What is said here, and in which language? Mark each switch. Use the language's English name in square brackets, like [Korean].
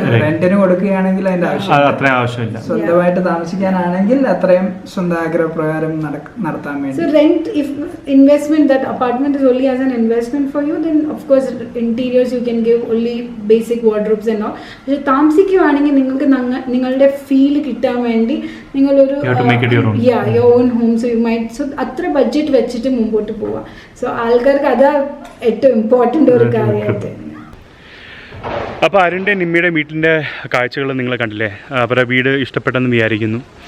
[Malayalam] റെന്റിന് കൊടുക്കുകയാണെങ്കിൽ അതിന്റെ ആവശ്യമില്ല. സ്വന്തമായിട്ട് താമസിക്കാനാണെങ്കിൽ അത്രയും സ്വന്തം ആഗ്രഹപ്രകാരം നടത്താൻ വേണ്ടി. [English] So rent, if investment, that apartment is only as an investment for you, then of course interiors you can give only basic wardrobes and all. [Malayalam] പക്ഷെ താമസിക്കുകയാണെങ്കിൽ നിങ്ങൾക്ക് നിങ്ങളുടെ ഫീൽ കിട്ടാൻ വേണ്ടി നിങ്ങളൊരു [English] your own home, so you might, so [Malayalam] അത്ര budget വെച്ചിട്ട് മുമ്പോട്ട് പോവാം. സോ ആൾക്കാർക്ക് അതാ ഏറ്റവും ഇമ്പോർട്ടൻ്റ് ഒരു കാര്യമായിട്ട്. അപ്പോൾ അരുണിൻ്റെ നിമ്മിയുടെ വീട്ടിൻ്റെ കാഴ്ചകൾ നിങ്ങൾ കണ്ടില്ലേ, അവരുടെ വീട് ഇഷ്ടപ്പെട്ടെന്ന് വിചാരിക്കുന്നു.